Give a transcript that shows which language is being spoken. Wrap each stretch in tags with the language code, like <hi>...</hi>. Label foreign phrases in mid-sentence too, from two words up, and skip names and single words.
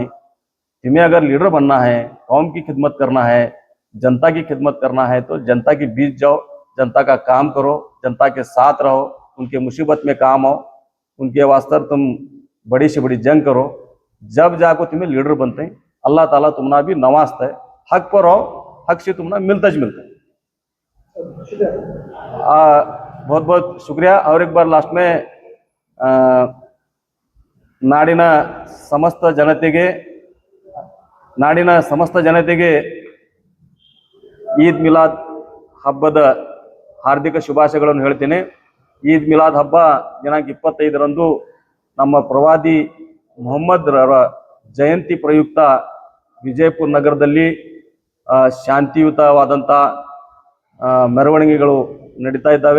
<hi>तुम्हें अगर लीडर बनना है, कौम की खिदमत करना है, जनता की खिदमत करना है, तो जनता के बीच जाओ, जनता का काम करो, जनता के साथ रहो, उनके मुसीबत में काम आओ, उनके वास्ते तुम बड़ी से बड़ी जंग करो, जब जाको तुम्हें लीडर बनते हैं। अल्लाह ताला तुमना भी नवाजता है, हक पर रहो, हक से तुमना मिलता है। बहुत बहुत शुक्रिया। और एक बार लास्ट में</hi> <kn>ನಾಡಿನ ಸಮಸ್ತ ಜನತೆಗೆ ಈದ್ ಮಿಲಾದ್ ಹಬ್ಬದ ಹಾರ್ದಿಕ ಶುಭಾಶಯಗಳನ್ನು ಹೇಳ್ತೇನೆ. ಈದ್ ಮಿಲಾದ್ ಹಬ್ಬ ದಿನಾಂಕ 25ರಂದು ನಮ್ಮ ಪ್ರವಾದಿ ಮೊಹಮ್ಮದ್ ರವರ ಜಯಂತಿ ಪ್ರಯುಕ್ತ ವಿಜಯಪುರ ನಗರದಲ್ಲಿ ಶಾಂತಿಯುತವಾದಂಥ ಮೆರವಣಿಗೆಗಳು ನಡೀತಾ ಇದ್ದಾವೆ.</kn>